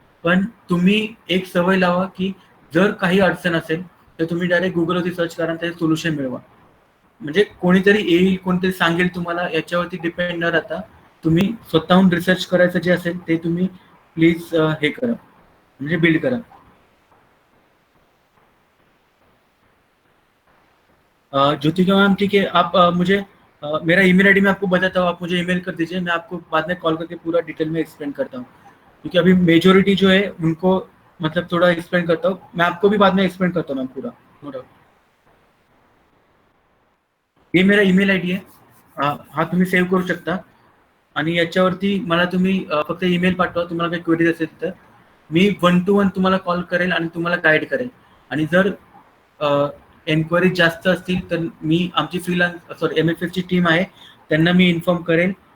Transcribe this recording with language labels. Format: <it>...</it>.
<mr>पण तुम्ही एक सवय लावा, की जर काही अडचण असेल तर तुम्ही डायरेक्ट गुगलवरती सर्च करा आणि त्याचे सोल्युशन मिळवा. म्हणजे कोणीतरी येईल, कोणीतरी सांगेल तुम्हाला, याच्यावरती डिपेंड न राहता तुम्ही स्वतःहून रिसर्च करायचं जे असेल ते तुम्ही प्लीज हे करा, म्हणजे बिल्ड करा.</mr> <hi>ज्योतिका मैम ठीक है, आप मुझे मेरा ईमेल आईडी मैं आपको बताता हूँ, आप मुझे ईमेल कर दीजिए, मैं आपको बाद में कॉल करके पूरा डिटेल में एक्सप्लेन करता हूँ. क्योंकि अभी मेजोरिटी जो है उनको मतलब थोड़ा एक्सप्लेन करता हूँ, मैं आपको भी बाद में एक्सप्लेन करता हूँ मैम पूरा, नो डाउट.</hi> <mr>हे मेरा ईमेल आयडी आहे, हा तुम्ही सेव्ह करू शकता. आणि याच्यावरती मला तुम्ही फक्त ईमेल पाठवा तुम्हाला काही क्वेरीज असेल तर. मी 1 to 1 तुम्हाला कॉल करेल आणि तुम्हाला गाईड करेल. आणि जर एन्क्वायरीज जास्त असतील तर मी आमची MFFची टीम आहे, त्यांना मी इन्फॉर्म करेल.</mr>